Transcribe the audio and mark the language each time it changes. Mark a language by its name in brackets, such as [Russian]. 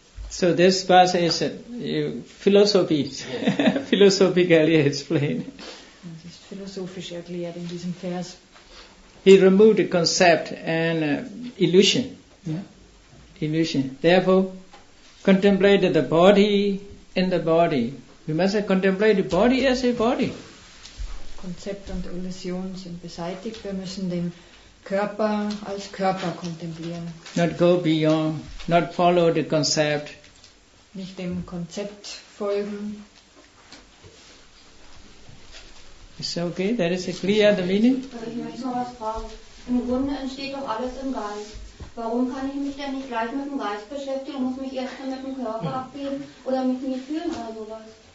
[English] So this verse is philosophy, philosophically explained. [German] Das ist philosophisch erklärt in diesem Vers. [English] He removed the concept and illusion. Illusion. Therefore, contemplate the body in the body. We must contemplate the body as a body. [German] Konzept und Illusion sind beseitigt. Wir müssen den Körper als Körper kontemplieren. [English] Not go beyond, not follow the concept. [German] Nicht dem Konzept folgen. [English] It's okay, that is clear the meaning? [German] Ich möchte noch was fragen. Im Grunde entsteht doch alles im Geist. Warum kann ich mich denn nicht gleich mit dem Geist beschäftigen, muss mich erst mal mit dem Körper abgeben oder mit mir fühlen oder sowas?